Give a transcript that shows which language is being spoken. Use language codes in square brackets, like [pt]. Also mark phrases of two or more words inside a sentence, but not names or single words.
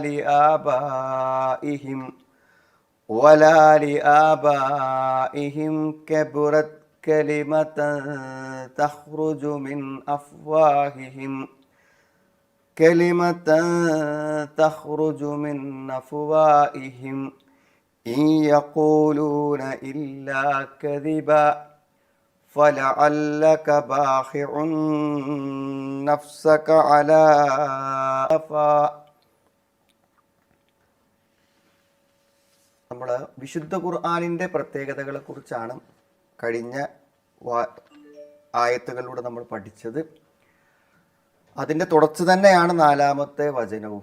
[ar] لآبائهم كبرت كلمة تخرج من أفواههم إن يقولون إلا كذبا فلعلك باخع نفسك على [ml] നമ്മൾ വിശുദ്ധ ഖുർആനിൻ്റെ പ്രത്യേകതകളെ കുറിച്ചാണ് കഴിഞ്ഞ ആയത്തുകളിലൂടെ നമ്മൾ പഠിച്ചത്. അതിൻ്റെ തുടർച്ച തന്നെയാണ് 4-ാമത്തെ വചനവും.